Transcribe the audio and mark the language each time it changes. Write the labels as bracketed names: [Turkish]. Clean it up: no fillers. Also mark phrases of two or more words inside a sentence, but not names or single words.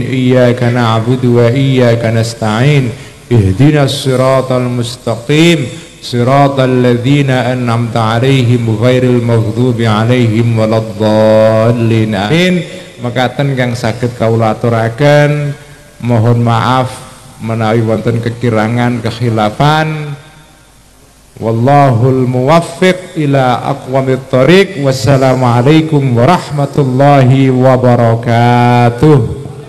[Arabic] إياك نعبد وإياك نستعين. اهدنا الصراط المستقيم. صراط الذين أنعمت عليهم غير المغضوب عليهم ولا الضالين. Amin. [Javanese] Mekaten kang saged kawula aturaken, [Indonesian] mohon maaf [Javanese] menawi wonten kekirangan kekhilafan. [Arabic] والله الموفق إلى أقوم الطريق. والسلام عليكم ورحمة الله وبركاته.